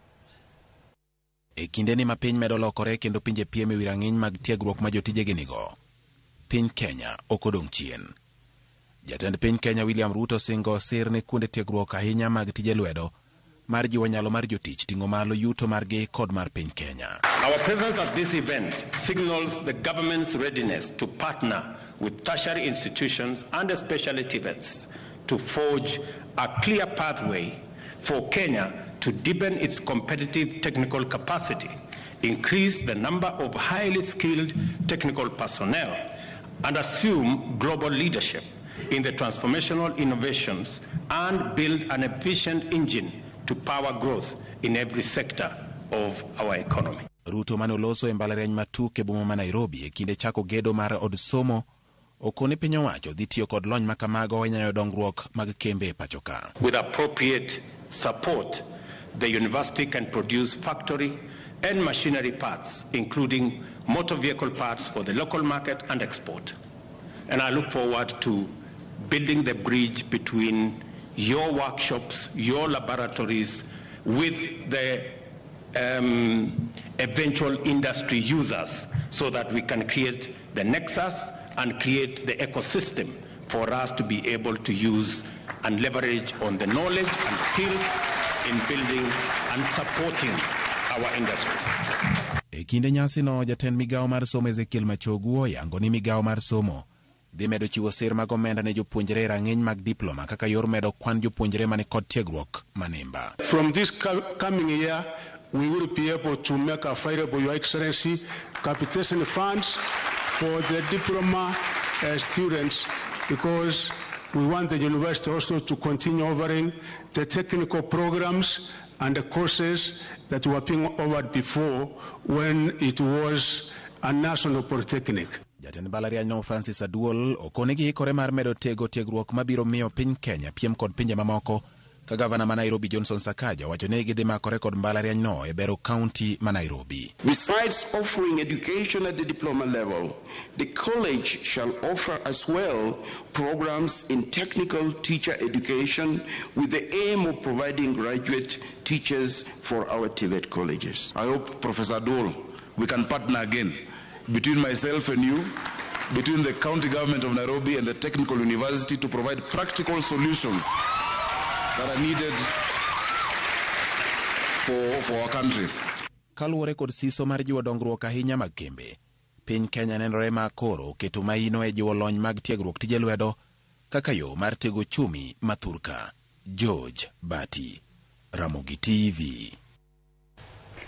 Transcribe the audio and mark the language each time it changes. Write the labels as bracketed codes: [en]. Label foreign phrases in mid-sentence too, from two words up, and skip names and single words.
[luo] E kinde ni ma piny medo lokore kendo pinje piem e wi rang'iny mag tiegruok ma jotijegi nigo, piny Kenya ok odong' chien. Jatend piny Kenya William Ruto singo sir ne kuonde tiegruok ahinya mag tije lwedo mar jiwo nyalo mar jotich ting'o malo yuto margi kod mar piny Kenya. [en] Our presence at this event signals the government's readiness to partner with tertiary institutions and specialty vets to forge a clear pathway for Kenya to deepen its competitive technical capacity, increase the number of highly skilled technical personnel, and assume global leadership in the transformational innovations and build an efficient engine to power growth in every sector of our economy. [luo] Ruto manoloso e mbalariany matuke boma ma Nairobi e kinde chako gedo mar od somo okone piny owacho dhi tiyo kod lony makamago e nyayo dongruok mag kembe e pachoka. [en] With appropriate support, the university can produce factory and machinery parts, including motor vehicle parts for the local market and export. And I look forward to building the bridge between your workshops, your laboratories, with the eventual industry users, so that we can create the nexus and create the ecosystem for us to be able to use and leverage on the knowledge and skills in building and supporting our industry. [luo] E kinde nyasi no, jatend migawo mar somo Ezekiel Machogu yango ni migawo mar somo dhi medo chiwo sir mag omenda ne jopuonjre rang'iny mag diploma kaka yor medo kwan jopuonjre mani kod tiegruok manimba. [en] From this coming year, we will be able to make available, Your Excellency, capitation funds for the diploma students, because we want the university also to continue offering the technical programs and the courses that were being offered before when it was a national polytechnic. [luo] Jatend mbalariany no Francis Aduol okone gi ikore mar medo tiegruok mabiro miyo piny Kenya piem kod pinje mamoko ka gavana ma Nairobi Johnson Sakaja wacho ne gidhi makore kod mbalariany no e bero county ma Nairobi. [en] Besides offering education at the diploma level, the college shall offer as well programs in technical teacher education with the aim of providing graduate teachers for our TVET colleges. I hope, Professor Aduol, we can partner again between myself and you, between the county government of Nairobi and the technical university to provide practical solutions that are needed for our country. [luo] Kaluwore kod siso mar jiwo dongruok ahinya mag kembe, piny Kenya nenore ma koro keto maino e jiwo lony mag tiegruok tije lwedo kaka yo mar tego chumi mathurka. George Bati, Ramogi TV.